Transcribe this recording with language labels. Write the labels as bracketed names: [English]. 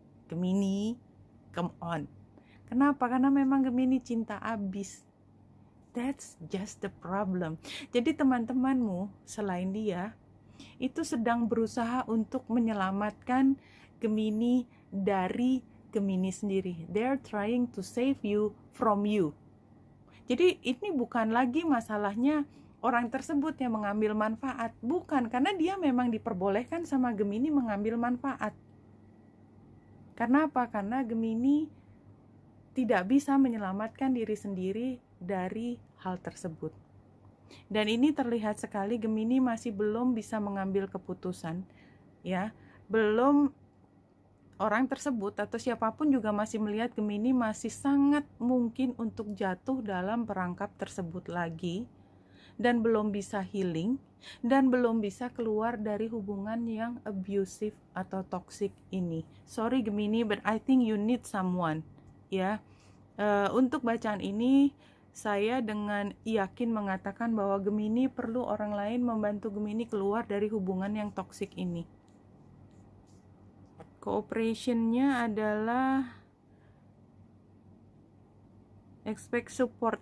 [Indonesian] Gemini, [English] come on. [Indonesian] Kenapa? Karena memang Gemini cinta abis. [English] That's just the problem. [Indonesian] Jadi teman-temanmu selain dia itu sedang berusaha untuk menyelamatkan Gemini dari Gemini sendiri. [English] They're trying to save you from you. [Indonesian] Jadi ini bukan lagi masalahnya orang tersebut yang mengambil manfaat. Bukan, karena dia memang diperbolehkan sama Gemini mengambil manfaat. Karena apa? Karena Gemini tidak bisa menyelamatkan diri sendiri dari hal tersebut. Dan ini terlihat sekali Gemini masih belum bisa mengambil keputusan, ya. Belum, orang tersebut atau siapapun juga masih melihat Gemini masih sangat mungkin untuk jatuh dalam perangkap tersebut lagi, dan belum bisa healing, dan belum bisa keluar dari hubungan yang abusive atau toxic ini. [English] Sorry Gemini, but I think you need someone, ya. [Indonesian] Untuk bacaan ini saya dengan yakin mengatakan bahwa Gemini perlu orang lain membantu Gemini keluar dari hubungan yang toxic ini. Cooperation-nya adalah expect support.